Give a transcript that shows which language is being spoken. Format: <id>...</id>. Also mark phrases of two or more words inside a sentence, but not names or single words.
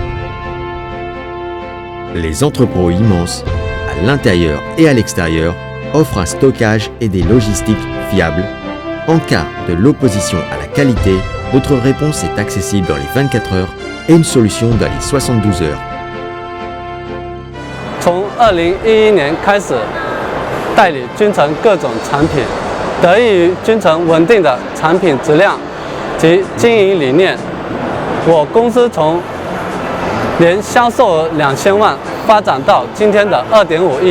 <fr>Les entrepôts immenses, à l'intérieur et à l'extérieur, offrent un stockage et des logistiques fiables. En cas de l'opposition à la qualité, votre réponse est accessible dans les 24 heures et une solution dans les 72 heures.</fr> <zh>从 2011年开始代理君诚各种产品，得益于君诚稳定的产品质量及经营理念，我公司从年销售额2000万发展到今天的2.5亿。</zh>